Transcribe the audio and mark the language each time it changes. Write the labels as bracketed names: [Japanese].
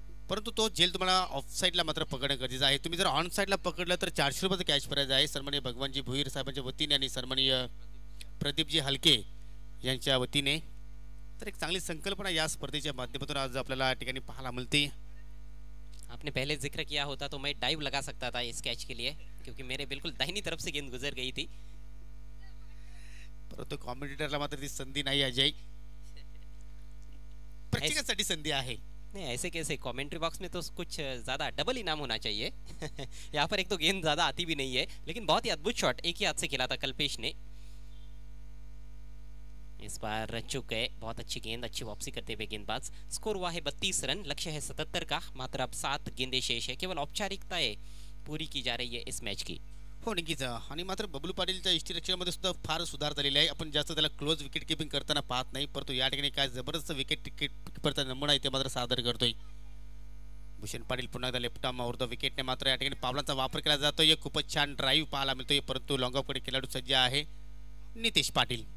[Marathi] परंतु तो झेल तुम्हाला ऑफ साईडला मात्र पकडणं गरजेचं आहे. तुम्ही जर ऑन साईडला पकडलं तर 400 रुपयाचा कॅश प्राइज आहे. सन्माननीय भगवानजी भोईर साहेबांच्या वतीने आणि सन्माननीय प्रदीपजी हलके यांच्या वतीने. तर एक चांगली संकल्पना या स्पर्धेच्या माध्यमातून आज आपल्याला या ठिकाणी पाहायला मिळते. [Hindi] आपने पहले जिक्र किया होता तो मैं डाइव लगा सकता था इस कैच के लिए, क्योंकि मेरे बिल्कुल दाहिनी तरफ से गेंद गुजर गई थी. [Marathi] परंतु कॉमेंटेटरला मात्र ती संधी नाही. अजय, प्रत्येकासाठी संधी आहे. [Hindi] नहीं ऐसे कैसे, कमेंट्री बॉक्स में तो कुछ ज़्यादा डबल इनाम होना चाहिए. यहाँ पर एक तो गेंद ज़्यादा आती भी नहीं है, लेकिन बहुत ही अद्भुत शॉट एक ही हाथ से खेला था कल्पेश ने. इस बार चुक गए, बहुत अच्छी गेंद, अच्छी वापसी करते हुए गेंदबाज. स्कोर हुआ है 32 रन, लक्ष्य है 77 का. मात्र अब 7 गेंदें शेष है. केवल औपचारिकताएं पूरी की जा रही है इस मैच की. [Marathi] हो नक्कीच. आणि मात्र बबलू पाटीलच्या यष्टीरक्षणामध्ये सुद्धा फार सुधार झालेला आहे. आपण जास्त त्याला क्लोज विकेट किपिंग करताना पाहत नाही, परंतु या ठिकाणी काय जबरदस्त विकेट कीपरचा नमुना इथे मात्र सादर करतोय भूषण पाटील. पुन्हा एकदा लेफ्ट आर्म ओव्हर द विकेटने मात्र या ठिकाणी पावलांचा वापर केला जातोय. खूपच छान ड्राईव्ह पाहायला मिळतोय, परंतु लॉंग ऑफकडे खेळाडू सज्ज आहे नितेश पाटील.